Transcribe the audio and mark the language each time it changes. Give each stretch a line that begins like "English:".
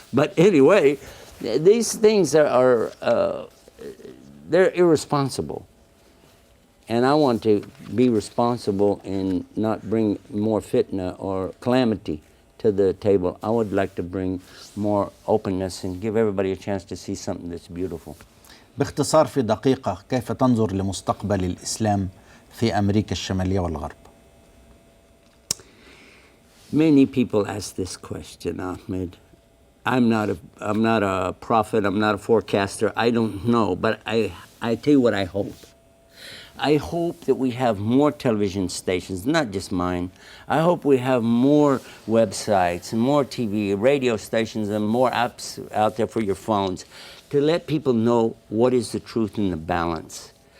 English: But anyway, these things are they're irresponsible. And I want to be responsible and not bring more fitna or calamity to the table. I would like to bring more openness and give everybody a chance to see something that's beautiful.
Arabic: باختصار في دقيقة، كيف تنظر لمستقبل الإسلام في أمريكا الشمالية والغرب؟
English: Many people ask this question, Ahmed. I'm not a prophet, I'm not a forecaster, I don't know, but I tell you what I hope. I hope that we have more television stations, not just mine. I hope we have more websites and more TV, radio stations, and more apps out there for your phones to let people know what is the truth and the balance.